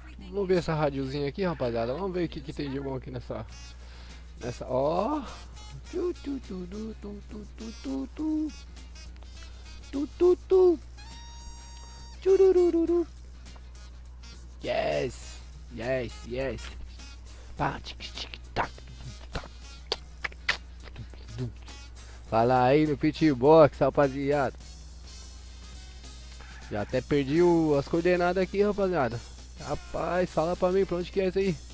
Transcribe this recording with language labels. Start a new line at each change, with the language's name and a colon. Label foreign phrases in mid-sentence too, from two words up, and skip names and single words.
Portuguese: Vamos ver essa radiozinha aqui, rapaziada. Vamos ver o que tem de bom aqui nessa. Ó. Tu, tu, tu, tu, tu, tu, tu, tu, tu. Tu, tu, tu. Tchurururu.
English: Yes. Yes, yes. Pá, tic, tic, tac, tac.
Portuguese: Fala aí no Pitbox, rapaziada. Já até perdi as coordenadas aqui, rapaziada. Rapaz, fala pra mim pra onde que é isso aí.